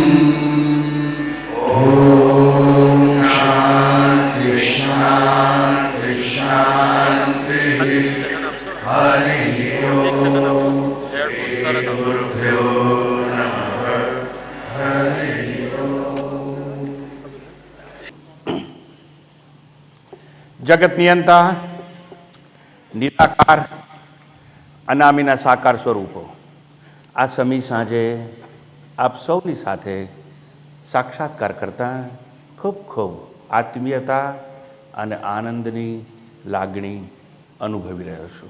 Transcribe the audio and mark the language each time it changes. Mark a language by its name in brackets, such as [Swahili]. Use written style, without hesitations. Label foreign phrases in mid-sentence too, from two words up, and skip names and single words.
[Sanskrit] ॐ शान्ति शान्ति शान्तिः। हरिः ओम्। श्री गुरुभ्यो नमः। हरिः ओम्। [Gujarati] જગત નિયંતા નિરાકાર અનામીના સાકાર સ્વરૂપો આ સમી સાંજે આપ સૌની સાથે સાક્ષાત્કાર કરતાં ખૂબ ખૂબ આત્મીયતા અને આનંદની લાગણી અનુભવી રહ્યો છું.